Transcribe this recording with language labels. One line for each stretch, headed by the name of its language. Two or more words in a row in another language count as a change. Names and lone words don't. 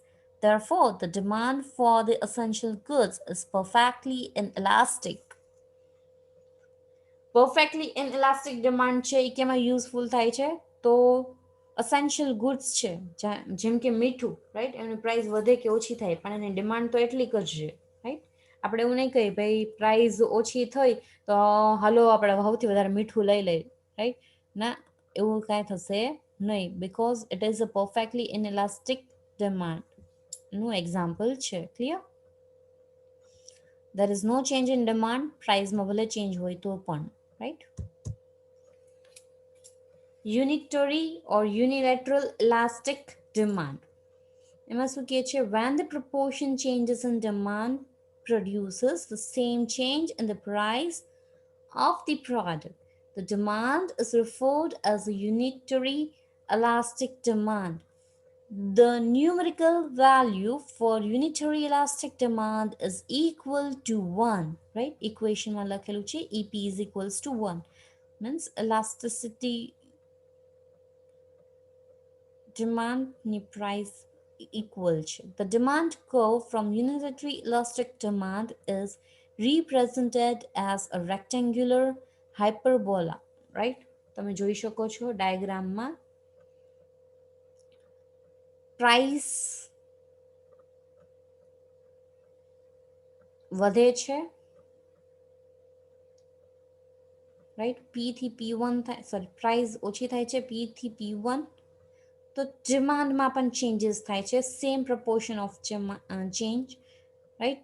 English: Therefore, the demand for the essential goods is perfectly inelastic. Perfectly inelastic demand
Gujarati: છે એ કેમાં યુઝફુલ થાય છે? તો
English: essential goods
Gujarati: છે જેમ કે મીઠું, રાઈટ, એની પ્રાઇસ વધે કે ઓછી થાય પણ એની ડિમાન્ડ તો એટલી જ છે, રાઈટ. આપણે એવું નહીં કહીએ ભાઈ પ્રાઇસ ઓછી થઈ તો હાલો આપણે સૌથી વધારે મીઠું લઈ લઈએ, રાઈટ. ના, એવું કાંઈ થશે નહીં,
English: because it is a perfectly inelastic demandનું example છે.
Gujarati: ક્લિયર?
English: there is no change in demand,
Gujarati: પ્રાઇસમાં ભલે ચેન્જ હોય તો પણ,
English: right? Unitary or unilateral elastic demand.
Gujarati: એમાં શું કહે છે?
English: When the proportion changes in demand produces the same change in the price of the product, the demand is referred as a unitary elastic demand. The numerical value for unitary elastic demand is equal to 1, right? Equation
Gujarati: માં લખેલું છે
English: EP is equals to 1, means elasticity demand ની price equal છે. The demand curve from unitary elastic demand is represented as a rectangular hyperbola, right?
Gujarati: તમે જોઈ શકો છો ડાયાગ્રામમાં price વધે છે, રાઈટ, P થી P1 થાય,
English: sorry price
Gujarati: ઓછી થાય છે P થી P1, તો ડિમાન્ડમાં પણ ચેન્જીસ થાય છે,
English: same proportion of change,
Gujarati: રાઈટ.